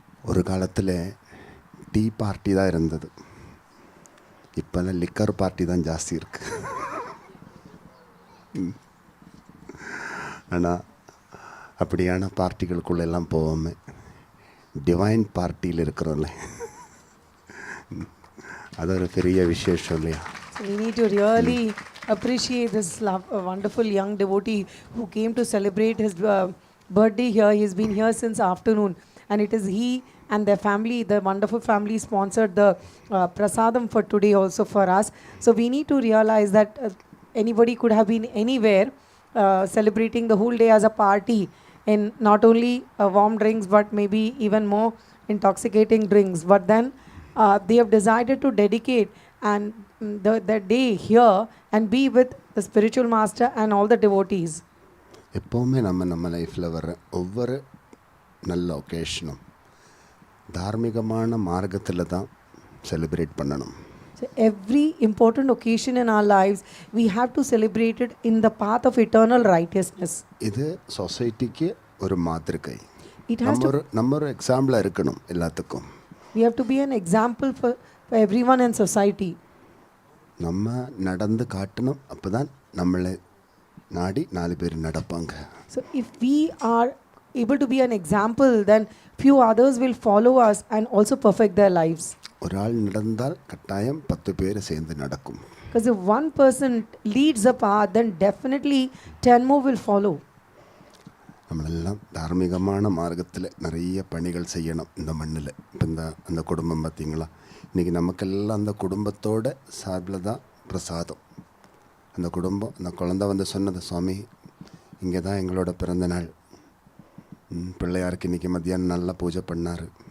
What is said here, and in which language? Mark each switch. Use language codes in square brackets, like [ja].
[ta] ஒரு காலத்தில் tea party தான் இருந்தது, இப்போல்லாம் லிக்கர் பார்ட்டி தான் ஜாஸ்தி இருக்குது. ஆனால் அப்படியான பார்ட்டிகளுக்குள்ளெல்லாம் போவோமே, டிவைன் பார்ட்டியில் இருக்கிறோம்ல, அது ஒரு பெரிய விசேஷம் இல்லையா? [en] So we need to really appreciate this wonderful young devotee who came to celebrate his birthday here. He's been here since afternoon, and it is he and their family, the wonderful family, sponsored the prasadam for today also for us. So we need to realize that anybody could have been anywhere celebrating the whole day as a party in not only warm drinks but maybe even more intoxicating drinks. But then they have decided to dedicate and the day here and be with the spiritual master and all the devotees. [ta] எப்போவுமே நம்ம லைஃப்பில் வர்ற ஒவ்வொரு நல்ல ஒகேஷனும் தார்மீகமான மார்க்கத்தில் தான் celebrate பண்ணணும். [en] So every important occasion in our lives, we have to celebrate it in the path of eternal righteousness. [ta] இது சொசைட்டிக்கு ஒரு மாதிரிகை. [en] It has to, [ta] நம்ம ஒரு எக்ஸாம்பிளாக இருக்கணும் எல்லாத்துக்கும். [en] we have to be an example for everyone in society. [ta] நம்ம நடந்து காட்டணும், அப்போ தான் நம்மளை நாடி 4 பேர் நடப்பாங்க. [en] So if we are able to be an example, then few others will follow us and also perfect their lives. [ta] ஒரு ஆள் நடந்தால் கட்டாயம் 10 பேர் சேர்ந்து நடக்கும். [en] Because if one person leads a path, then definitely 10 more will follow. [ta] நம்மளெல்லாம் தார்மீகமான மார்க்கத்தில் நிறைய பணிகள் செய்யணும் இந்த மண்ணில். இப்போ அந்த குடும்பம் பார்த்திங்களா, இன்றைக்கி நமக்கெல்லாம் அந்த குடும்பத்தோட சார்பில் தான் பிரசாதம். அந்த குடும்பம், அந்த குழந்தை வந்து சொன்னது, சுவாமி இங்கே தான் எங்களோட பிறந்த நாள், பிள்ளையாருக்கு இன்றைக்கி மத்தியானம் நல்லா பூஜை பண்ணார்.